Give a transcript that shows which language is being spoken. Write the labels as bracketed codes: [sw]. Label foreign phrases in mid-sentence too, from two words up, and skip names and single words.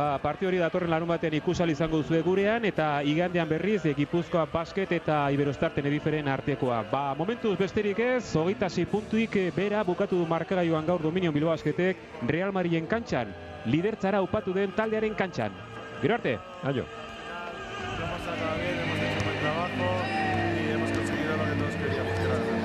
[eu] Partida hori datorren larun batean ikusal izango duzue gurean, eta igandean berriz Gipuzkoa Basket eta Iberostar Tenerifferen artekoa. Momentuz besterik ez, 26 puntuik bera bukatu du markagailuan gaur Dominio Bilbao Basketek Real Madrilen kantxan, lidertzara upatu den taldearen kantxan. Gero arte. Aio. [es] Hemos hecho buen trabajo y hemos conseguido lo que todos queríamos, que era